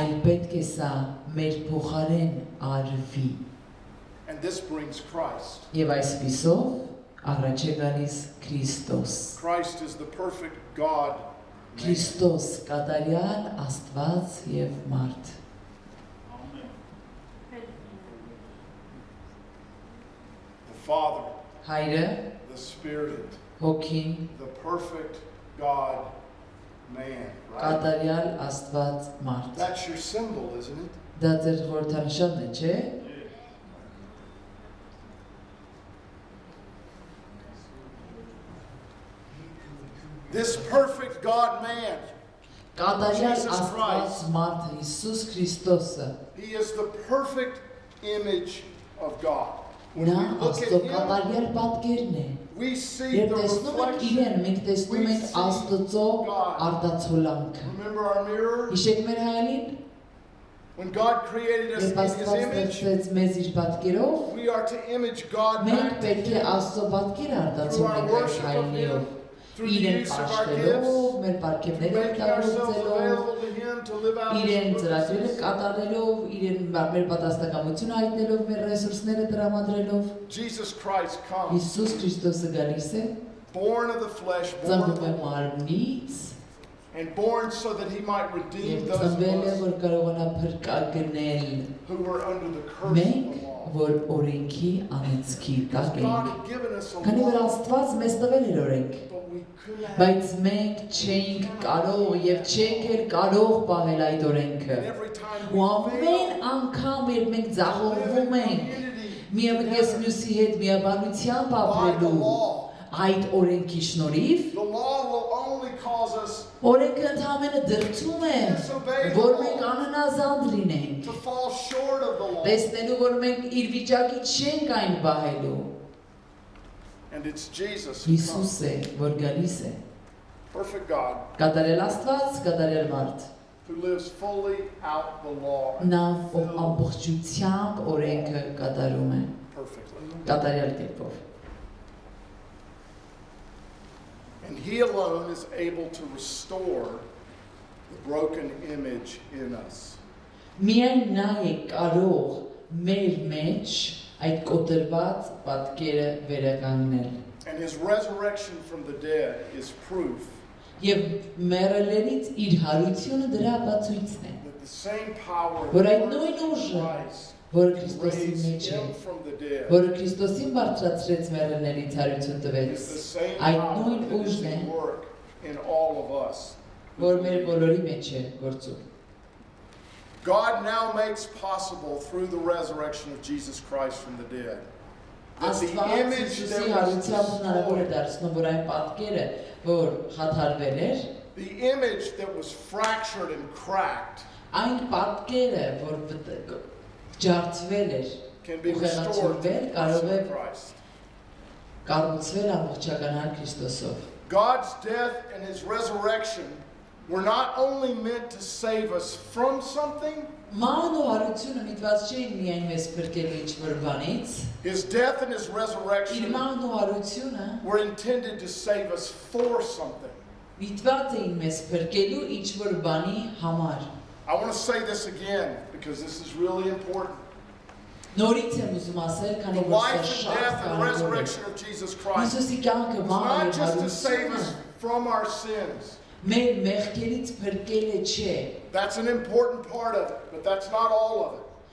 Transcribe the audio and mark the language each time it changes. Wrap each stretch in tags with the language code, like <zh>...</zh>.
<hy>այլ պետք է սա մեր փոխարեն արվի։</hy> <en>And this brings Christ.</en> <hy>Եվ այսպիսով առաջ է գալիս Քրիստոս։</hy> <en>Christ is the perfect God.</en> <hy>Քրիստոս կատարյալ Աստված եւ մարդ։</hy> <en>The Father,</en> <hy>Հայրը,</hy> <en>the Spirit,</en> <hy>Հոգին,</hy> <en>the perfect God man. Right?</en> <hy>կատարյալ Աստված մարդ։</hy> <en>That's your symbol, isn't it?</en> <hy>Դա ձեր խորհրդանշանն է, չէ՞։</hy> <en>This perfect God man.</en> <hy>Կատարյալ Աստված մարդ Հիսուս Քրիստոսը։</hy> <en>He is the perfect image of God. When</en> <hy>Նա</hy> <en>we look</en> <hy>Աստծո</hy> <en>at him,</en> <hy>կատարյալ պատկերն է։</hy> <en>we see</en> <hy>Երբ</hy> <en>the</en> <hy>տեսնում ենք</hy> <en>reflection.</en> <hy>իրեն, մենք տեսնում ենք Աստծո արտացոլանքը։</hy> <en>Remember our mirror?</en> <hy>Հիշեք մեր հայելին,</hy> <en>When God created us</en> <hy>երբ</hy> <en>in His</en> <hy>Աստված</hy> <en>image,</en> <hy>ստեղծեց մեզ իր պատկերով,</hy> <en>we are to image God</en> <hy>մենք</hy> <en>back to</en> <hy>պետք է</hy> <en>Him</en> <hy>Աստծո պատկերը արտացոլենք այդ հայելիով։</hy> <en>through the</en> <hy>Իրեն</hy> <en>use of our</en> <hy>պաշտելով,</hy> <en>gifts,</en> <hy>մեր պարգևները</hy> <en>making ourselves</en> <hy>օգտագործելով,</hy> <en>available to Him to live out</en> <hy>իրեն</hy> <en>His</en> <hy>ծրագրերը</hy> <en>purposes.</en> <hy>կատարելով, իրեն մեր պատասխանատվությունը հայտնելով, մեր ռեսուրսները տրամադրելով,</hy> <en>Jesus Christ comes,</en> <hy>Հիսուս Քրիստոսը գալիս է,</hy> <en>born of the flesh, born of</en> <hy>ծնվում է</hy> <en>the woman,</en> <hy>մարմնից,</hy> <en>and born so that He might redeem</en> <hy>եւ</hy> <en>those of</en> <hy>ծնվել է,</hy> <en>us</en> <hy>որ կարողանա փրկագնել</hy> <en>who were under the curse of</en> <hy>մենք,</hy> <en>the law.</en> <hy>որ օրենքի անեծքի</hy> <en>Because</en> <hy>տակ</hy> <en>God</en> <hy>ենք։</hy> <en>had given us a</en> <hy>Քանի որ</hy> <en>law,</en> <hy>Աստված մեզ տվել էր օրենք,</hy> <en>but we couldn't have</en> <hy>բայց մենք չենք կարող եւ չենք էլ կարող պահել այդ օրենքը։</hy> <en>And every time</en> <hy>Ու</hy> <en>we</en> <hy>ամեն</hy> <en>fail,</en> <hy>անգամ երբ մենք</hy> <en>live in</en> <hy>ձախողվում ենք,</hy> <en>community</en> <hy>միամգես</hy> <en>together</en> <hy>մյուսի հետ միաբանությամբ</hy> <en>by the</en> <hy>ապրելու</hy> <en>law.</en> <hy>այդ օրենքի շնորհիվ,</hy> <en>The law will only cause us</en> <hy>օրենքը ընդհանրապես դրդում է, որ մենք անհնազանդ լինենք,</hy> <en>to fall short of the law.</en> <hy>տեսնելու որ մենք իր վիճակի չենք այն պահելու։</hy> <en>And it's Jesus who</en> <hy>Հիսուս</hy> <en>comes,</en> <hy>է, որ գալիս է,</hy> <en>perfect God,</en> <hy>կատարել Աստված, կատարել մարդ,</hy> <en>who lives fully out the law</en> <hy>նա ով ամբողջությամբ օրենքը կատարում է,</hy> <en>perfectly.</en> <hy>կատարյալ կերպով։</hy> <en>And He alone is able to restore the broken image in us.</en> <hy>Միայն նա է կարող մեր մեջ այդ կոտրված պատկերը վերականգնել։</hy> <en>And His resurrection from the dead is proof</en> <hy>Եվ մեռելներից իր հարությունը դրա ապացույցն է,</hy> <en>that the same power</en> <hy>որ այդ</hy> <en>that</en> <hy>նույն</hy> <en>worked in</en> <hy>ուժը,</hy> <en>Christ</en> <hy>որը Քրիստոսի</hy> <en>raised</en> <hy>մեջ է,</hy> <en>Him from the dead</en> <hy>որը Քրիստոսին բարձրացրեց մեռելներից հարություն տվեց,</hy> <en>is the same</en> <hy>այդ</hy> <en>power</en> <hy>նույն</hy> <en>that is</en> <hy>ուժն է,</hy> <en>at work in all of us.</en> <hy>որ մեր բոլորի մեջ է գործում։</hy> <en>God now makes possible through the resurrection of Jesus Christ from the dead that the</en> <hy>Աստված</hy> <en>image</en> <hy>Հիսուսի</hy> <en>that was</en> <hy>հարությամբ հնարավոր է</hy> <en>destroyed,</en> <hy>դարձնում, որ այն պատկերը, որ խաթարվել էր,</hy> <en>the image that was fractured and cracked,</en> <hy>այն պատկերը, որ ջարդվել էր,</hy> <en>can be</en> <hy>ու</hy> <en>restored</en> <hy>խեղաթյուրվել,</hy> <en>through the</en> <hy>կարող</hy> <en>person</en> <hy>է</hy> <en>of Christ.</en> <hy>կառուցվել ամբողջականար Քրիստոսով։</hy> <en>God's death and His resurrection were not only meant to save us from something,</en> <hy>Ման ու հարությունը միտված չէին միայն մեզ փրկելու ինչ-որ բանից,</hy> <en>His death and His</en> <hy>իր</hy> <en>resurrection</en> <hy>ման ու հարությունը</hy> <en>were intended to save us for something.</en> <hy>միտված էին մեզ փրկելու ինչ-որ բանի համար։</hy> <en>I want to say this again because this is really important.</en> <hy>Նորից եմ ուզում ասել,</hy> <en>The</en> <hy>քանի որ սա</hy> <en>life and</en> <hy>շատ</hy> <en>death and</en> <hy>կարևոր է։</hy> <en>resurrection of Jesus Christ</en> <hy>Հիսուսի կյանքը</hy> <en>is</en> <hy>ման</hy> <en>not</en> <hy>ու</hy> <en>just to save</en> <hy>հարությունը</hy> <en>us from our sins.</en> <hy>մեր մեղքերից փրկելը չէ։</hy> <en>That's an important part of it, but that's not all of it.</en>